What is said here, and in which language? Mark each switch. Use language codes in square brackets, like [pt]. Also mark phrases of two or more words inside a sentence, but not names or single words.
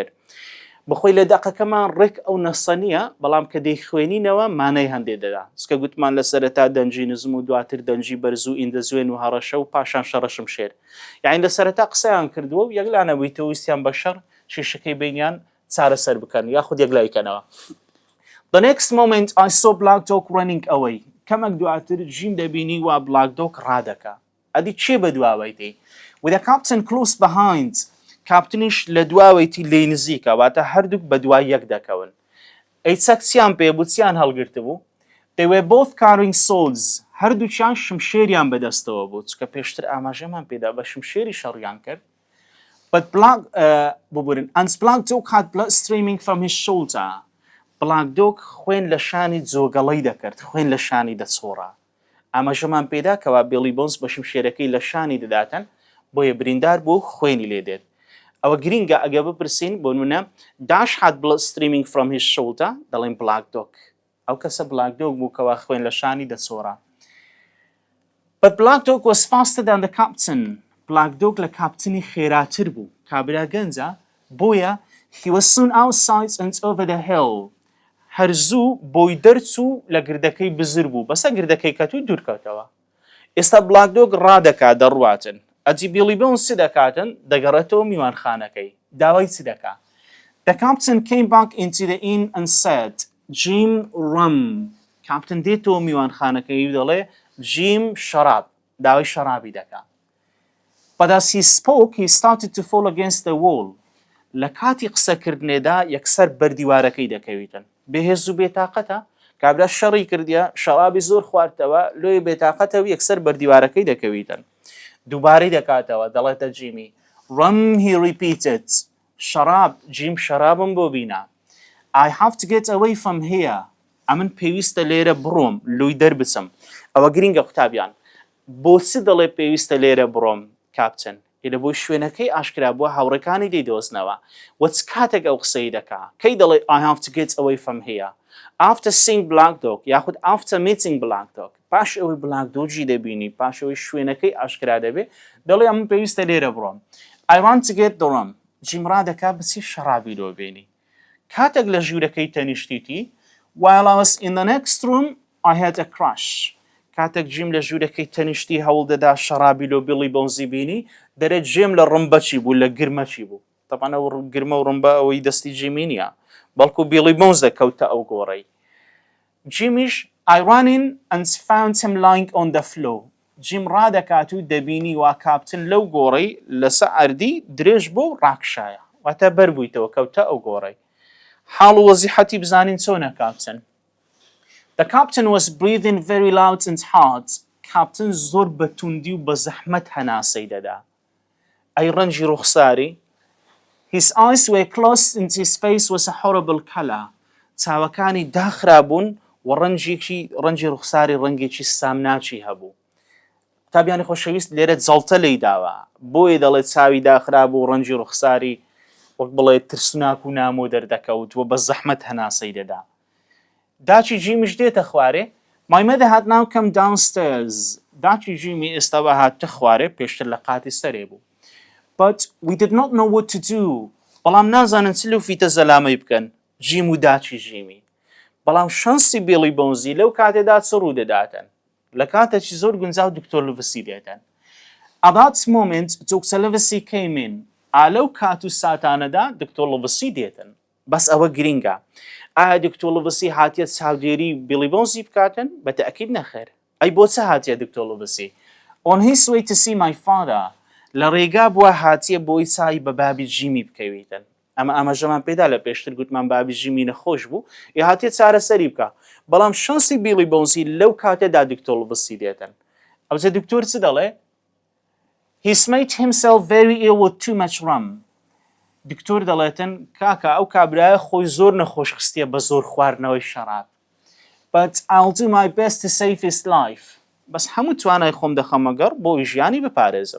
[ckb] بخۆی لە دەقەکەمان ڕێک ئەو نەسە نییە بەڵام کە دەیخوێنینەوە مانای هەندێ دەدا چکە گوتمان لە سەرەتا دەنجی نزم و دواتر دەنجی بەرز و ئیندەزوێن و هەڕەشە و پاشان شەڕە شمشێر. یعنی لە سەرەتا قسەیان کردووە و یەکلانەبوویتەوە ویستیان بە شەڕ شێشەکەی بینیان چارەسەر بکەن یاخود یەکلایکەنەوە. [en] The next moment I saw black dog running away. [ckb] کەمێک دواتر جیم دەبینی وا [en] black dog [ckb] ڕادەکە. ئەدی چێ بە دواوەیتی؟ [en] With the captain close behind. [ckb] کاپتنیش لە دواوەیتی لێی نزیکە واتە هەردووک بە دوای یەک دەکەون. ئەی چەک چیان پێ بوو چیان هەڵگرتە بوو؟ [en] They were both carrying swords. [ckb] هەردووچیان شمشێریان بەدەستەوە بوو چکە پێشتر ئاماژەمان پێدا بە شمشێری شەڕیان کرد. [en] But and black dog had blood streaming from his shoulder. [ckb] بڵاک دۆک خوێن لە شانی جۆگەڵی دەکرد خوێن لە شانی دەچۆڕە. ئاماژەمان پێدا کەوا بێڵی بۆنز بە شمشێرەکەی لە شانی دەداتن بۆیە بریندار بوو خوێنی لێ دێت. ئەوە گرینگە ئەگە بپرسین بۆ نمونە [en] dash had blood streaming from his shoulder [ckb] دەڵێن [en] black dog [ckb] ئەو کەسە [en] black dog [ckb] بوو کەوا خوێن لە شانی دەچۆڕە. [en] But black dog was faster than the captain. black dog [ckb] لە کاپتنی خێراتر بوو کابرا گەنجە بۆیە [en] he was soon outside and over the hill. [ckb] هەرزوو بۆی دەرچوو لە گردەکەی بزر بوو بەسە گردەکەی کەتووی دوورکەوتەوە. ئێستا [en] black dog [ckb] ڕادەکات دەڕواتن ئەجی بێڵی بۆنز چی دەکاتن دەگەڕێتەوە میوانخانەکەی داوای چی دەکا. [en] The captain came back into the inn and said Jim rum. [ckb] کاپتن دێتەوە میوانخانەکەی و دەڵێ جیم شەراب داوای شەرابی دەکا. [en] But as he spoke he started to fall against the wall. [ckb] لە کاتی قسەکردنێدا یەکسەر بەردیوارەکەی دەکەویتن. بێهێز و بێتاقەتە کابرا شەڕی کردیە شەرابی زۆر خواردتەوە لۆی بێتاقەتەوە یەکسەر بەردیوارەکەی دەکەویتن. دووبارەی دەکاتەوە دەڵێتە جیمی [en] rum he repeated [ckb] شەراب جیم شەرابم بۆ بینە. [en] I have to get away from here. [ckb] ئەمن پێویستە لێرە بڕۆم لۆی دەربچم. ئەوە گرینگە قوتابیان بۆچی دەڵێ پێویستە لێرە بڕۆم کاپتن لە بۆی شوێنەکەی ئاشکرا بووە هاوڕەکانی دەیدۆزنەوە وەچ کاتێک ئەو قسەی دەکا کەی دەڵێ [en] I have to get away from here after seeing black dog [ckb] یاخود [en] after meeting black dog [ckb] پاش ئەوەی [en] black dog [ckb] ی دەبینی پاش ئەوەی شوێنەکەی ئاشکرا دەبێ دەڵێ ئەمن پێویستە لێرە بڕۆم. [en] I want to get the rum. [ckb] جیم ڕادەکا بچی شەرابی لۆ بینی. کاتێک لە ژوورەکەی تەنیشتیتی [en] while I was in the next room I had a crush. [ckb] کاتێک جیم لە ژوورەکەی تەنیشتی هەوڵ دەدا شەرابی لۆ بڵی بۆنزی بینی دەرێت جێم لە ڕمبەچی بوو لە گرمەچی بوو. تەپانە گرمە و ڕمبە ئەوەی دەستی جیمی نییە بەڵکو بیڵی بۆنز دەکەوتە ئەو گۆڕەی. [en] جیمیش I ran in and found him lying on the floor. [ckb] جیم ڕادەکات و دەبینی وا کاپتن لەو گۆڕەی لەسە ئەردی درێژ بۆ و ڕاکشایە واتە بەربوویتەوە کەوتە ئەو گۆڕەی. حاڵ و وەزیحەتی بزانین چۆنە کاپتن. [en] The captain was breathing very loud and hard. [ckb] کاپتن زۆر بە توندی و بە زەحمەت هەناسەی دەدا. ئەی ڕەنجی ڕوخساری. [en] His eyes were closed and his face was a horrible color. [ckb] چاوەکانی داخرابوون و ڕەنجی ڕوخساری ڕەنگێکی سامناچی هەبوو. تابیانی خۆشەویست لێرە جەڵتە لی داوە بۆیە دەڵێت چاوی داخرابوو و ڕەنجی ڕوخساری وەک بڵێ ترسناک و نامۆ دەردەکەوت و بە زەحمەت هەناسەی دەدا. داچی جیمیش دێتە خوارێ. [en] My mother had now come downstairs. [ckb] داچی جیمی ئێستا بە هاتە خوارێ پێشتر لە قاتی سەرێ بوو. [en] But we did not know what to do. [ckb] بەڵام نازانن چ لەو فیتە زەلامەی بکەن جیم و داچی ژیمی. بەڵام شانسی بیلی بۆنزی لەو کاتێدا چ ڕوو دەداتن لە کاتێکی زۆر گونجاو دکتۆر لڤسی دێتن. [en] At that moment, Dr. Livesey came in. [ckb] ئالەو کات و ساتانەدا دکتۆر لڤسی دێتن. بەس ئەوە گرینگە. ئایا دکتۆر لڤسی هاتیە چاودێری بیلی بۆنزی بکاتن؟ بەتەئەکید نەخێر. ئەی بۆ چە هاتیە دکتۆر لڤسی؟ [en] On his way to see my father. [ckb] لە ڕێگا بووە هاتیە بۆی چای بە بابی جیمی بکەویتن. ئەمە ئاماژەمان پێدا لە پێشتر گوتمان بابی جیمی نەخۆش بوو یا هاتیە چارەسەری بکە. بەڵام شانسی بیلی بۆنزی لەو کاتێدا دکتۆر لڤسی دێتن. ئەوجا دکتۆر چ دەڵێ؟ [en] He's made himself very ill with too much rum. [ckb] دکتۆر دەڵێتن کاکە ئەو کابرایە خۆی زۆر نەخۆش خستیە بە زۆر خواردنەوەی شەراب. [en] But I'll do my best to save his life. [ckb] بەس هەموو توانای خۆم دەخەمەگەڕ بۆی ژیانی بپارێزم.